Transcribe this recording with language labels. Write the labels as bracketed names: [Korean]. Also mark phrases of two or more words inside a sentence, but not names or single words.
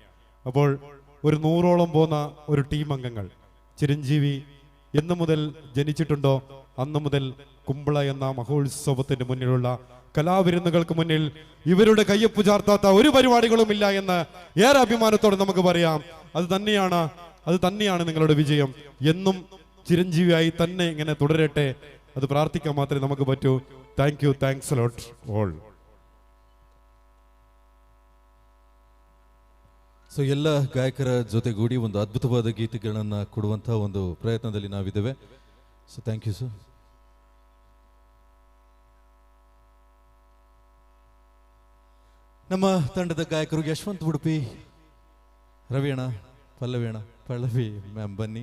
[Malayalam] അപ്പോൾ ഒരു 100ഓളം പോകുന്ന ഒരു ടീം അംഗങ്ങൾ ചിരഞ്ജീവി എന്ന് മുതൽ ജനിച്ചിട്ടുണ്ടോ അന്ന് മുതൽ കുമ്പള എന്ന മഹോത്സവത്തിന് മുന്നിലുള്ള കലാവിരുന്നുകൾക്ക് മുന്നിൽ ഇവരുടെ കയ്യൊപ്പ് ചാർത്താത്ത ഒരു പരിപാടികളും ഇല്ല എന്ന് ഏറെ അഭിമാനത്തോടെ നമുക്ക് പറയാം. അത് തന്നെയാണ് നിങ്ങളുടെ വിജയം. എന്നും ചിരഞ്ജീവിയായി തന്നെ ഇങ്ങനെ തുടരട്ടെ. അത് പ്രാർത്ഥിക്കാൻ മാത്രമേ നമുക്ക് പറ്റൂ. [English] Thank you, thanks a lot all. [Kannada] ಸೊ ಎಲ್ಲ ಗಾಯಕರ ಜೊತೆಗೂಡಿ ಒಂದು ಅದ್ಭುತವಾದ ಗೀತೆಗಳನ್ನು ಕೊಡುವಂಥ ಒಂದು ಪ್ರಯತ್ನದಲ್ಲಿ ನಾವಿದ್ದೇವೆ. [English] So thank you sir. [Kannada] ನಮ್ಮ ತಂಡದ ಗಾಯಕರು ಯಶವಂತ್ ಉಡುಪಿ, ರವಿಯಣ್ಣ, ಪಲ್ಲವಿ ಮ್ಯಾಮ್ ಬನ್ನಿ.